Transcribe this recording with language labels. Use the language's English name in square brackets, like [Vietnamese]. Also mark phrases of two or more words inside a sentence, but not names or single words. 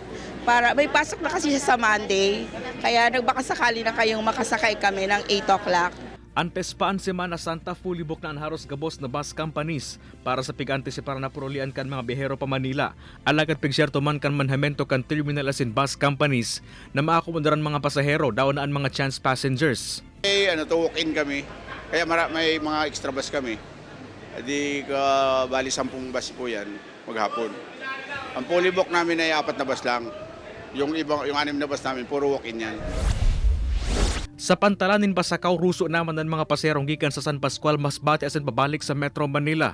[Filipino] Para may pasok na kasi siya sa Monday, kaya nagbakasakali na kayong makasakay kami ng 8 o'clock. [Bikol] Antes pa ang Semana Santa, [English] fully booked [Bikol] na ang haros gabos na [English] bus companies [Bikol] para sa pig-antisipar na purulian kan mga biyahero pa Manila. Alagad pigsyerto man kan manhamento kan terminal asin [English] bus companies [Bikol] na maakomodaran mga pasahero daw na ang mga [English] chance passengers. [Filipino] Walk-in kami, kaya may mga extra bus kami. Di bali 10 bus po yan maghapon. Ang [English] fully booked [Filipino] namin ay 4 na bus lang. Yung 6 na bus namin, puro walk-in yan. [Bikol] Sa pantalanin pa sa Kauruso naman ng mga paserong gikan sa San Pascual, Masbate asin pabalik sa Metro Manila.